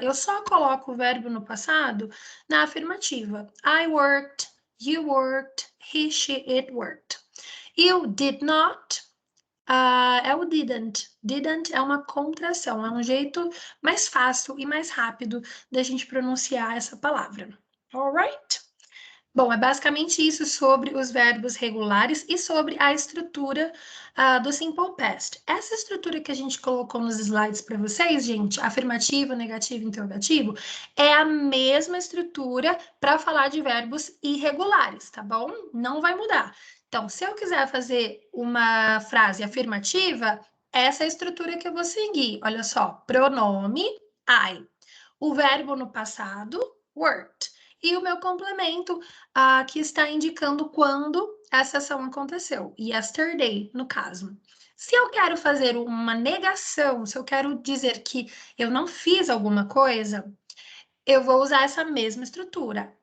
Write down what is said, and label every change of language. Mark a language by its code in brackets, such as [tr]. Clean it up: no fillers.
[pt] Eu só coloco o verbo no passado na afirmativa. [en] I worked, you worked, he, she, it worked. [pt] E o did not é o didn't. Didn't é uma contração, é um jeito mais fácil e mais rápido da gente pronunciar essa palavra. [en] Alright? [pt] Bom, é basicamente isso sobre os verbos regulares e sobre a estrutura do simple past. Essa estrutura que a gente colocou nos slides para vocês, gente, afirmativo, negativo, interrogativo, é a mesma estrutura para falar de verbos irregulares, tá bom? Não vai mudar. Então, se eu quiser fazer uma frase afirmativa, essa é a estrutura que eu vou seguir. Olha só, pronome I. O verbo no passado, worked. E o meu complemento, que está indicando quando essa ação aconteceu. Yesterday, no caso. Se eu quero fazer uma negação, se eu quero dizer que eu não fiz alguma coisa, eu vou usar essa mesma estrutura.